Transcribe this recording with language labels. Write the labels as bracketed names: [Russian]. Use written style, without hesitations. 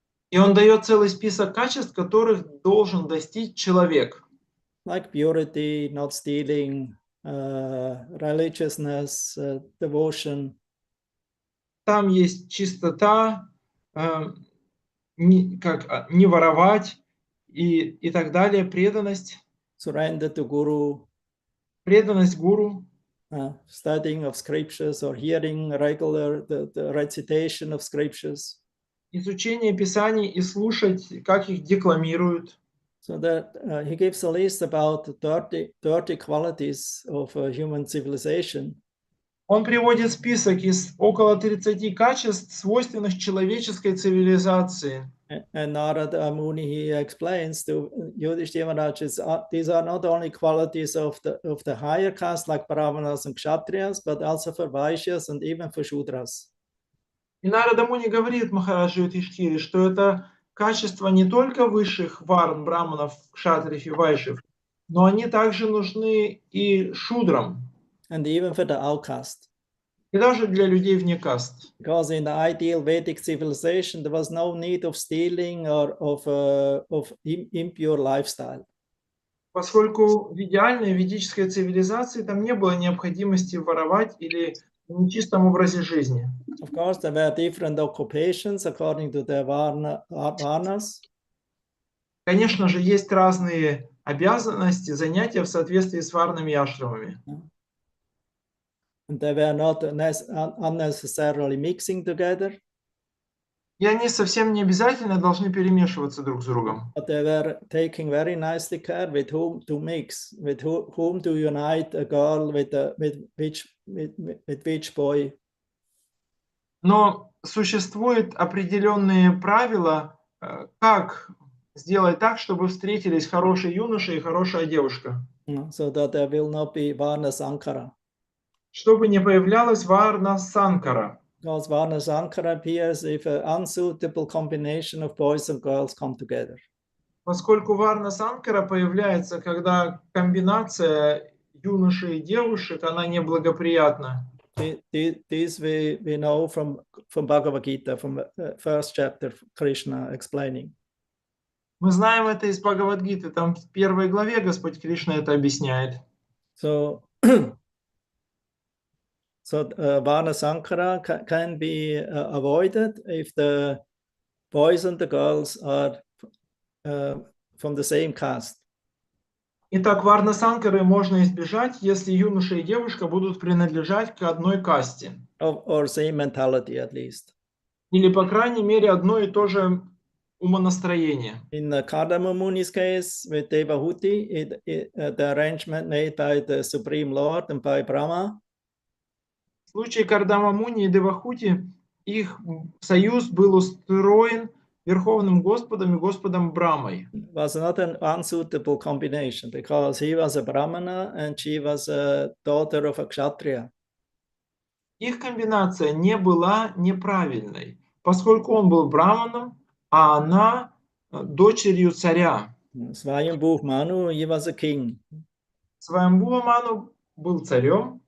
[Russian] И он дает целый список качеств, которых должен достичь человек. [English] Like purity, not stealing, religiousness, devotion. [Russian] Там есть чистота, не воровать и так далее, преданность. [English] Surrender to Guru. [Russian] Преданность гуру. [English] Studying of scriptures or hearing regular the recitation of scriptures. [Russian] Изучение Писаний и слушать, как их декламируют. [English] So that he gives a list about 30 qualities of human civilization. [Russian] Он приводит список из около 30 качеств, свойственных человеческой цивилизации. [English] And Narada Muni, he explains to Yudhishthira Maharaj, these are not only qualities of the higher caste like Brahmanas and Kshatriyas, but also for Vaishyas and even for Shudras. [Russian] И Нарада Муни говорит Махараджу Юдхиштхире, что это качества не только высших варн, браманов, кшатрев и вайшев, но они также нужны и шудрам, [English] and even for the outcast. [Russian] и даже для людей вне каст. [English] Because in the ideal Vedic civilization, there was no need of stealing or of impure lifestyle. [Russian] Поскольку в идеальной ведической цивилизации там не было необходимости воровать или в нечистом образе жизни. [English] Of course, there were different occupations according to the varnas. [Russian] Конечно же, есть разные обязанности, занятия в соответствии с варнами и ашрамами. [English] And they were not unnecessarily mixing together. [Russian] И они совсем не обязательно должны перемешиваться друг с другом. [English] But they were taking very nicely care with whom to mix, with whom to unite a girl with which boy. [Russian] Но существуют определенные правила, как сделать так, чтобы встретились хороший юноша и хорошая девушка. [English] So that there will not be Varna Sankara. [Russian] Чтобы не появлялась варна санкара. [English] Because Varna Sankara appears if an unsuitable combination of boys and girls come together. [Russian] Поскольку варна санкара появляется, когда комбинация юноши и девушек, она неблагоприятна. [English] This we know from Bhagavad Gita, from the first chapter, Krishna explaining. [Russian] Мы знаем это из Бхагавад-гиты, там в первой главе Господь Кришна это объясняет. [English] So, Varna Sankara can be avoided if the boys and the girls are from the same caste. [Russian] Итак, варна санкары можно избежать, если юноша и девушка будут принадлежать к одной касте. [English] Or same mentality at least. [Russian] Или, по крайней мере, одно и то же умонастроение. [English] In the Kardama Muni's case with Devahuti, the arrangement made by the Supreme Lord and by Brahma. [Russian] В случае Кардама Муни и Девахути их союз был устроен Верховным Господом и Господом Брамой. [English] Was not an unsuitable combination because he was a Brahmana and she was a daughter of a Kshatriya. [Russian] Их комбинация не была неправильной, поскольку он был браманом, а она дочерью царя. [English] Swayambhu Manu, he was a king. [Russian] Сваямбхува Ману был царем.